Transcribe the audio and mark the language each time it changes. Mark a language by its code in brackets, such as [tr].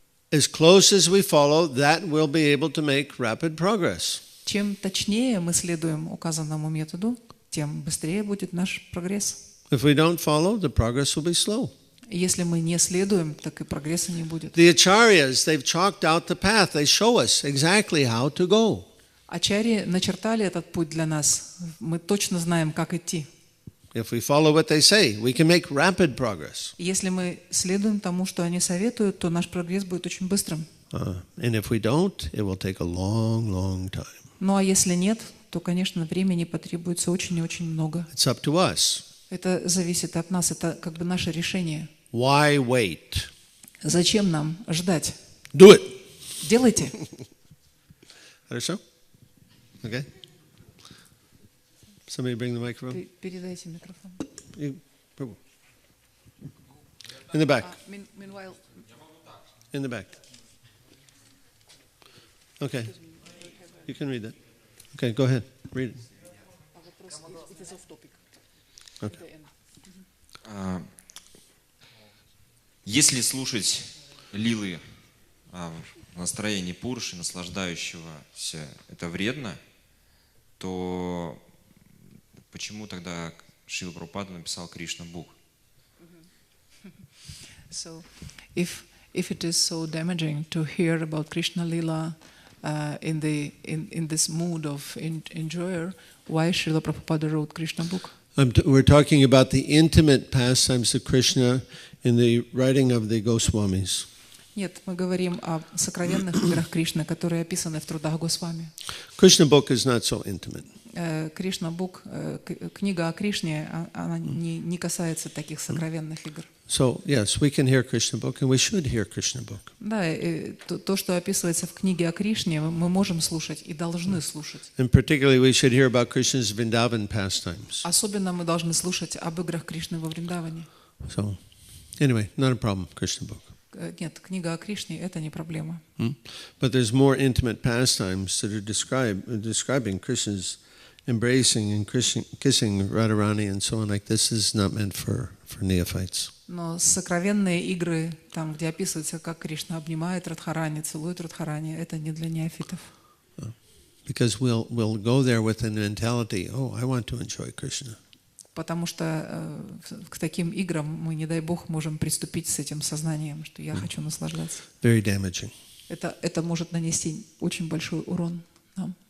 [en] As close as we follow, that we'll be able to make rapid progress. [ru] Чем точнее мы следуем указанному методу, тем быстрее будет наш прогресс. [en] If we don't follow, the progress will be slow. [ru] Если мы не следуем, так и прогресса не будет. [en] The acharyas, they've chalked out the path. They show us exactly how to go. [ru] Ачарьи начертали этот путь для нас. Мы точно знаем, как идти. [en] If we follow what they say, we can make rapid progress. [ru] Если мы следуем тому, что они советуют, то наш прогресс будет очень быстрым. [en] And if we don't, it will take a long, long time. [ru] Ну а если нет, то, конечно, времени потребуется очень и очень много. [en] It's up to us. [ru] Это зависит от нас, это как бы наше решение. [en] Why wait? [ru] Зачем нам ждать? [en] Do it. [ru] Делайте. Хорошо? Okay. [en] Somebody bring the microphone. [ru] Передайте микрофон. [en] In the back. Meanwhile, In the back. Okay. You can read that. Okay, go ahead. Read it. Okay. [ru] Если слушать лилы в настроении Пуруши, наслаждающегося, это вредно, то почему тогда Шрила Прабхупада написал Кришна Бук? [en] So, if it is so damaging to hear about Krishna Lila in this mood of enjoyer, why Srila Prabhupada wrote Krishna book? We're talking about the intimate pastimes of Krishna in the writing of the Goswamis. [ru] Нет, мы говорим о сокровенных играх Кришны, которые описаны в трудах Госвами. [en] Krishna book is not so intimate. [ru] Кришна бук, книга о Кришне, она не касается таких сокровенных игр. [en] So yes, we can hear Krishna book, and we should hear Krishna book. [ru] Да, то, что описывается в книге о Кришне, мы можем слушать и должны слушать. [en] And particularly, we should hear about Krishna's Vrindavan pastimes. [ru] Особенно мы должны слушать об играх Кришны во Вриндаване. [en] So, anyway, not a problem. Krishna book. [ru] Нет, книга о Кришне – это не проблема. [en] But there's more intimate pastimes that are describing Krishna's embracing and kissing Radharani and so on. Like this is not meant for neophytes. [ru] Но сокровенные игры, там, где описывается, как Кришна обнимает Радхарани, целует Радхарани, это не для неофитов. [en] Because we'll go there with a mentality, oh, I want to enjoy Krishna. [ru] Потому что к таким играм мы, не дай Бог, можем приступить с этим сознанием, что я хочу наслаждаться. [en] Very damaging. [ru] Это может нанести очень большой урон нам.